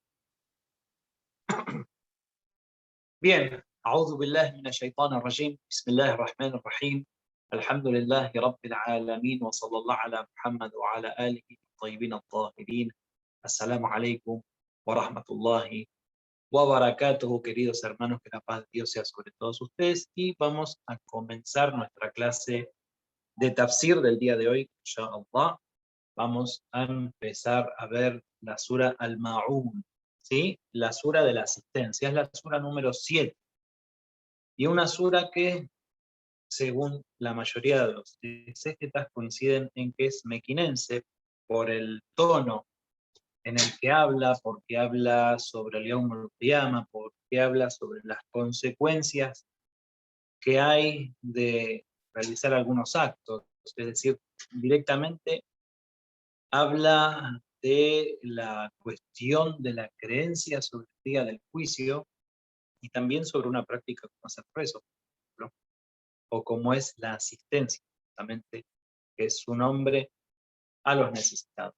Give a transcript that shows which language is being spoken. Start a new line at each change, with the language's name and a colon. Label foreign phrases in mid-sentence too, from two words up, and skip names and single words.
Arabic: Bien, أعوذ بالله من الشيطان الرجيم بسم الله الرحمن الرحيم الحمد لله رب العالمين وصلى الله على محمد وعلى آله الطيبين الطاهرين. السلام عليكم ورحمة الله وبركاته,
Spanish: queridos hermanos, que la paz de Dios sea sobre todos ustedes. Y vamos a comenzar nuestra clase de tafsir del día de hoy, inshallah. Vamos a empezar a ver la sura Al-Ma'un, ¿sí? La sura de la asistencia, es la sura número 7. Y una sura que, según la mayoría de los exégetas, coinciden en que es mequinense por el tono en el que habla, porque habla sobre el
Arabic: يوم القيامة,
Spanish: porque habla sobre las consecuencias que hay de realizar algunos actos. Es decir, directamente habla de la cuestión de la creencia sobre el día del juicio y también sobre una práctica como es el rezo, por ejemplo, o como es la asistencia, justamente, que es su nombre a los necesitados.